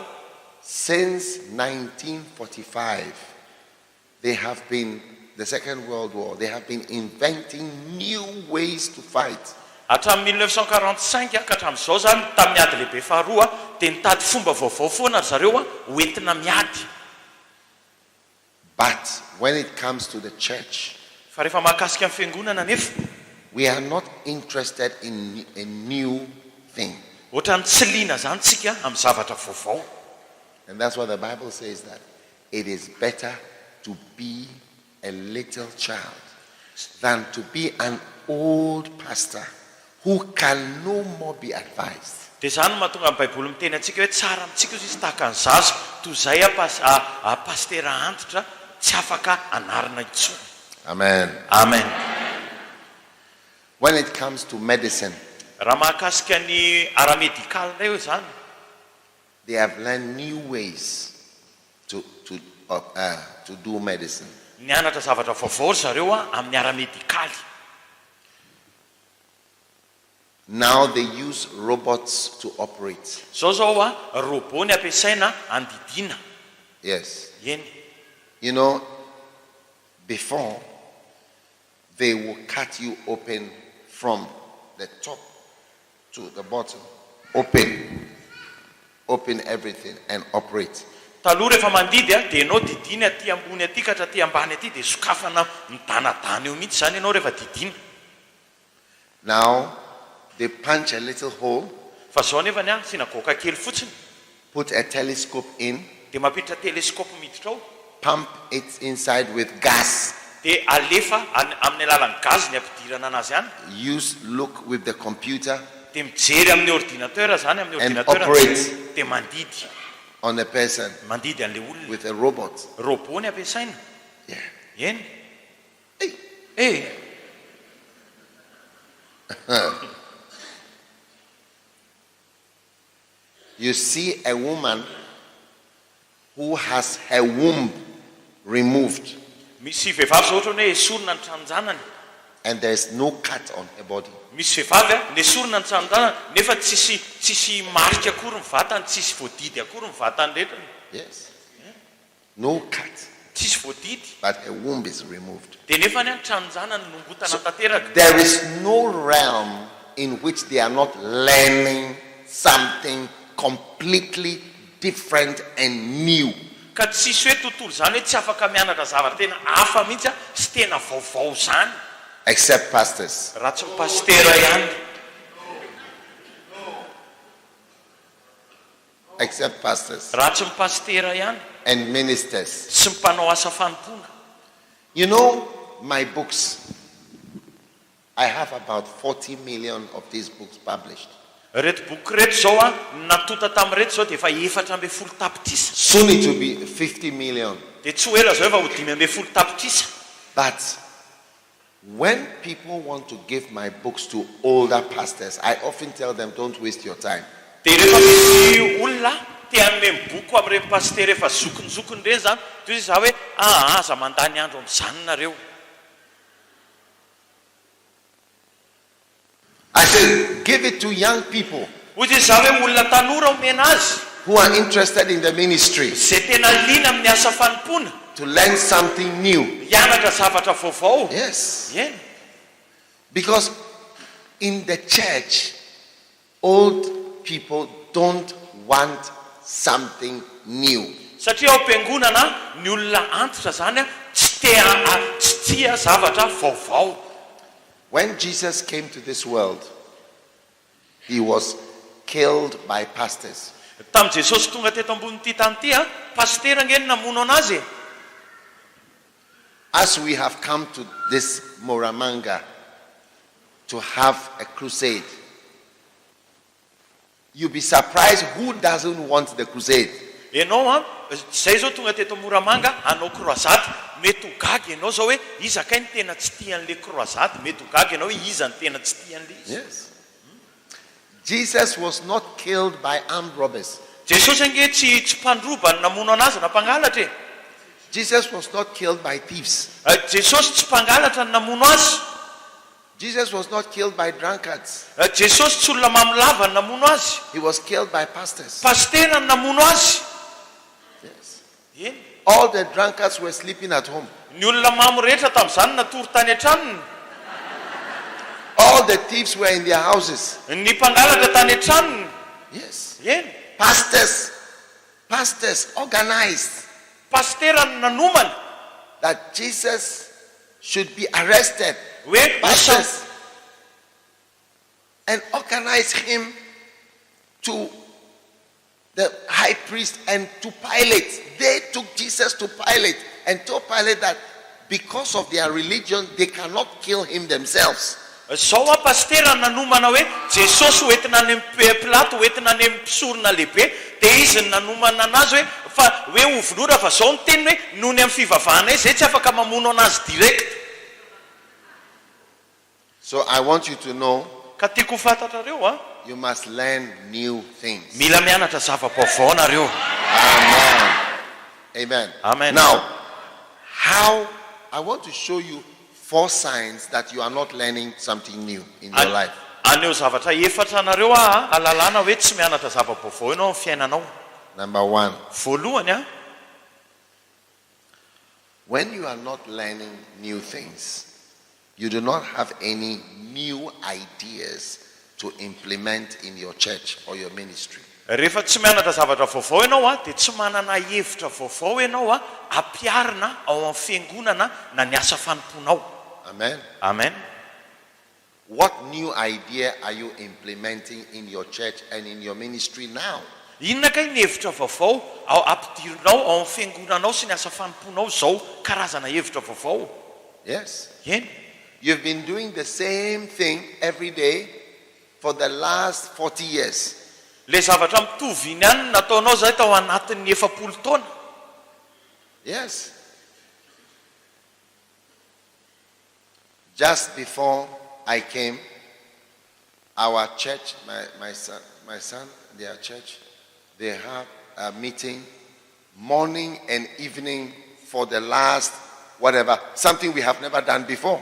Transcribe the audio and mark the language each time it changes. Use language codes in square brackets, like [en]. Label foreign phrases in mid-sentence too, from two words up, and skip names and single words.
[en] Since 1945, they have been, the Second World War, they have been inventing new ways to fight. [mg] Hatramin'ny 1945 ka hatramin'izao zany tamin'ny ady lehibe faharoa dia nitady fomba vaovao foana zareo hoentina miady. [en] But when it comes to the church, [mg] Fa rehefa mahakasika amin'ny fiangonana nefa [en] we are not interested in a new thing. [mg] ohatrany tsy liana zany tsika amin'ny zavatra vaovao. [en] And that's why the Bible says that it is better to be a little child than to be an old pastor who can no more be advised. [mg] dia izany no mahatonga amin'ny baiboly miteny antsika hoe tsara amintsika izy tahaka ny zaza toy izay pastera antitra tsy afaka anarina intsony. [en] Amen. [mg] Amen. [en] When it comes to medicine, [mg] raha mahakasika ny ara-medikaly indray hoe izany, [en] they have learned new ways to do medicine. [mg] nianatra zavatra vaovao zareo amin'ny ara-medikaly. [en] Now they use robots to operate. [mg] Zao robot ny ampiasaina andidiana. [en] Yes. [mg] Eny. [en] You know, before, they will cut you open from the top to the bottom. Open everything and operate. [mg] Taloha rehefa mandidy dia ianao didiny aty ambony aty ka hatraty ambany aty dia sokafana midanadana eo mihitsy zany ianao rehefa didiny. [en] Now they punch a little hole, [mg] fa zao nefany sinagoka kely fotsiny, [en] put a telescope in, [mg] dia mampiditra teleskopa miditra ao, [en] pump it inside with gas, [mg] dia alefa amin'ny alalan'ny gaz ny ampidirana anazy any, [en] look with the computer, [mg] dia mijery amin'ny ordinateur zany amin'ny [en] and [mg] ordinateur [en] operate [mg] dia mandidy [en] on a person [mg] mandidy an'le olona [en] with a robot. [mg] robot ny ampiasaina. [en] Yeah. [mg] Eny. [en] You see a woman who has her womb removed, [mg] misy vehivavy zao ohatra hoe esorina ny tranjanany, [en] and there is no cut on her body. [mg] misy vehivavy nesorina ny tranjanany nefa tsisy marika akory ny vatany, tsisy voadidy akory ny vatany rehetra. [en] Yes. No cut, [mg] tsisy voadidy, [en] but her womb is removed. [mg] dia nefa ny tranjanany nongotana tanteraka. [en] There is no realm in which they are not learning something completely different and new. [mg] Ka tsisy hoe tontolo zany hoe tsy afaka mianatra zavatra tena hafa mihitsy sy tena vaovao zany, [en] Except pastors. [mg] raha tsy pastera ihany. [en] Except pastors [mg] Raha tsy pastera ihany [en] and ministers. [mg] sy mpanao asa fanompoana. [en] You know, my books, I have about 40 million of these books published. [mg] Reto boky reto zao natota tamin'reto zao dia efa 400 tapitrisa. [en] Soon it will be 50 million. [mg] Dia tsy ho ela zao efa ho 500 tapitrisa. [en] But when people want to give my books to older pastors, I often tell them, don't waste your time. [mg] Dia rehefa misy olona te hanome boky amin'ireny pastera efa zokinzokiny ireny zany, toy izy za hoe aza mandany andro amin'izany nareo. [en] I said, give it to young people [mg] Hoy izy za hoe olona tanora omena azy, [en] who are interested in the ministry [mg] izay tena liana amin'ny asa fanompoana, [en] to learn something new. [mg] hianatra zavatra vaovao. [en] Yes. [mg] Eny. [en] Because in the church, old people don't want something new. [mg] Satria ao am-piangonana ny olona antitra zany tsy tia zavatra vaovao. [en] When Jesus came to this world, he was killed by pastors. [mg] Tamin'i Jesosy tonga teto ambon'ity tany ity pastera ngeny namono anazy. [en] As we have come to this Moramanga to have a crusade, you'll be surprised who doesn't want the crusade. [mg] Ianao zay zao tonga teto Moramanga hanao croisade, mety ho gaga ianao zao hoe iza kay ny tena tsy tian'le croisade, mety ho gaga ianao hoe iza ny tena tsy tian'le izy. [en] Yes. Jesus was not killed by armed robbers. [mg] Jesosy ange tsy mpandroba ny namono anazy na mpangalatra e. [en] Jesus was not killed by thieves. [mg] Jesosy tsy mpangalatra ny namono azy. [en] Jesus was not killed by drunkards. [mg] Jesosy tsy olona mamolava ny namono azy. [en] He was killed by pastors. [mg] Pastera ny namono azy. [en] Yes. [mg] Eny. [en] All the drunkards were sleeping at home. [mg] Ny olona mamo rehetra tamin'izany natory tany an-tranony. [en] All the thieves were in their houses. [mg] Ny mpangalatra tany an-tranony. [en] Yes. [mg] Eny. [en] Pastors organized [mg] Pastera ny nanomana [en] that Jesus should be arrested. [mg] hoe [en] Pastors. And organized him to the high priest and to Pilate. They took Jesus to Pilate and told Pilate that because of their religion, they cannot kill him themselves. [mg] Zao pastera nanomana hoe Jesosy hoentina any amin'ny Pilato hoentina any amin'ny mpisorona lehibe dia izy nanomana anazy hoe fa hoe ovolora fa zao ny teniny hoe nohony amin'ny fivavahana izy zay tsy afaka mamono anazy direct. [en] So I want you to know [mg] Ka tiako ho fantatrareo [en] you must learn new things. [mg] mila mianatra zava-baovao nareo. [en] Amen. Amen. [mg] Amen. [en] Now, how I want to show you 4 signs that you are not learning something new in your life. [mg] Aneo zavatra efatra nareo alalana hoe tsy mianatra zava-baovao ianao amin'ny fiainanao. [en] Number 1, [mg] Voalohany [en] when you are not learning new things, you do not have any new ideas to implement in your church or your ministry. [mg] rehefa tsy mianatra zavatra vaovao ianao dia tsy manana hevitra vaovao ianao ampiarina ao amin'ny fiangonana na ny asa fanomponao. [en] Amen. [mg] Amen. [en] What new idea are you implementing in your church and in your ministry now? [mg] Inona kay ny hevitra vaovao ao ampidirinao ao amin'ny fiangonanao sy ny asa fanomponao zao karazana hevitra vaovao? [en] Yes. [mg] Eny. [en] You've been doing the same thing every day for the last 40 years. [mg] Le zavatra mitovy iny ihany nataonao zay tao anatin'ny 70 taona. [en] Yes. Just before I came, our church, my son, their church, they have a meeting morning and evening for the last whatever, something we have never done before.